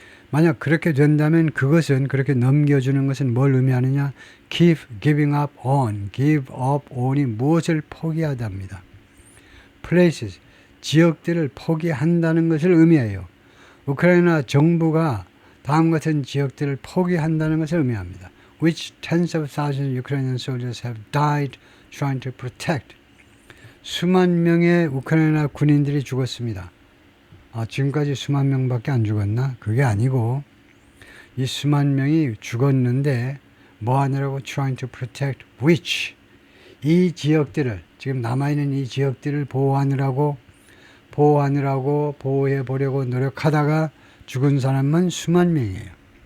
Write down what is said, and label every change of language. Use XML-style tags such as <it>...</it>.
<ko>만약 그렇게 된다면 그것은 그렇게 넘겨주는 것은 뭘 의미하느냐?</ko> <en>Keep giving up on.</en> <ko>Give up on이 무엇을 포기하답니다. Places, 지역들을 포기한다는 것을 의미해요. 우크라이나 정부가 다음 같은 지역들을 포기한다는 것을 의미합니다.</ko> <en>Which tens of thousands of Ukrainian soldiers have died trying to protect.</en> <ko>수만 명의 우크라이나 군인들이 죽었습니다. 지금까지 수만 명밖에 안 죽었나? 그게 아니고 이 수만 명이 죽었는데 뭐 하느라고</ko> <en>trying to protect which</en> <ko>이 지역들을 지금 남아있는 이 지역들을 보호하느라고 보호해 보려고 노력하다가 죽은 사람은 수만 명이에요.</ko>